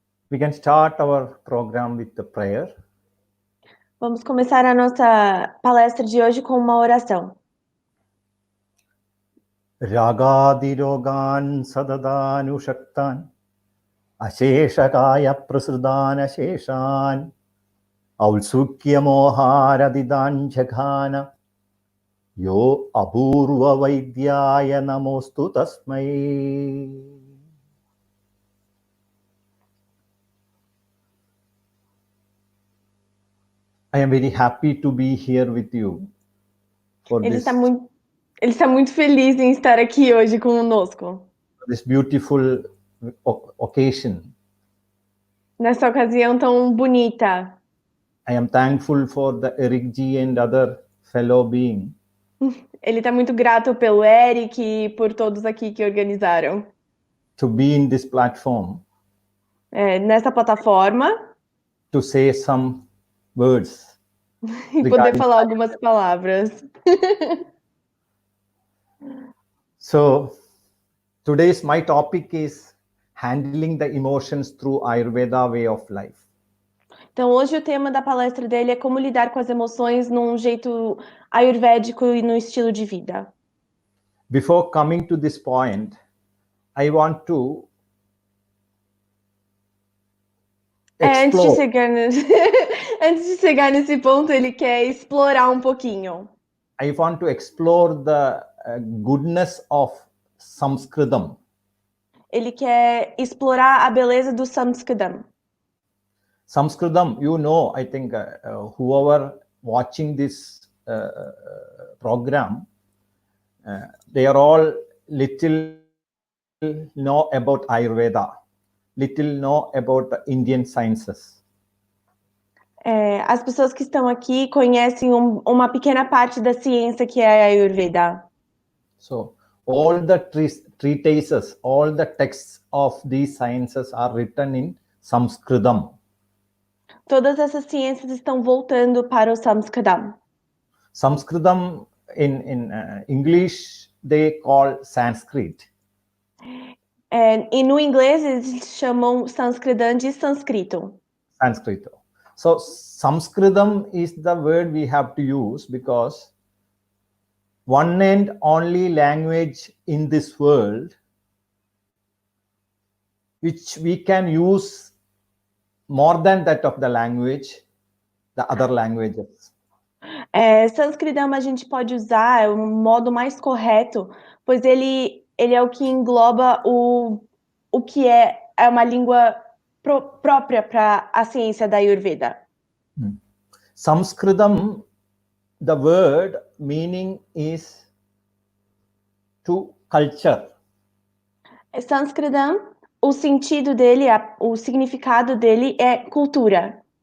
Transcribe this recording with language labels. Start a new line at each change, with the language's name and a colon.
English: We can start our program with the prayer.
Portuguese: Vamos começar a nossa palestra de hoje com uma oração.
Sanskrit: Ragadirogan sadadanu shaktan asheshakaya prasudana sheshan aulsukya moharadidan jaghana Yo apurva vaidyaya namostu tasmai.
English: I am very happy to be here with you.
Portuguese: Ele está muito feliz em estar aqui hoje conosco.
English: This beautiful occasion.
Portuguese: Nessa ocasião tão bonita.
English: I am thankful for the Eric G and other fellow beings.
Portuguese: Ele está muito grato pelo Eric e por todos aqui que organizaram.
English: To be in this platform.
Portuguese: Nessa plataforma.
English: To say some words.
Portuguese: E poder falar algumas palavras.
English: So, today's my topic is handling the emotions through Ayurveda way of life.
Portuguese: Então, hoje o tema da palestra dele é como lidar com as emoções num jeito ayurvédico e no estilo de vida.
English: Before coming to this point, I want to
Portuguese: antes de chegar nesse ponto, ele quer explorar um pouquinho.
English: I want to explore the goodness of Sanskritam.
Portuguese: Ele quer explorar a beleza do Sanskritam.
English: Sanskritam, you know, I think whoever watching this program, they are all little know about Ayurveda, little know about the Indian sciences.
Portuguese: As pessoas que estão aqui conhecem uma pequena parte da ciência que é a Ayurveda.
English: So all the treatises, all the texts of these sciences are written in Sanskritam.
Portuguese: Todas essas ciências estão voltando para o Sanskritam.
English: Sanskritam in English they call Sanskrit.
Portuguese: E no inglês eles chamam Sanskritam de sânscrito. Sanskrito.
English: So Sanskritam is the word we have to use because one and only language in this world which we can use more than that of the language, the other languages.
Portuguese: Sanskritam a gente pode usar, é o modo mais correto, pois ele é o que engloba o que é uma língua própria para a ciência da Ayurveda.
English: Sanskritam, the word meaning is to culture.
Portuguese: Sanskritam, o sentido dele, o significado dele é cultura.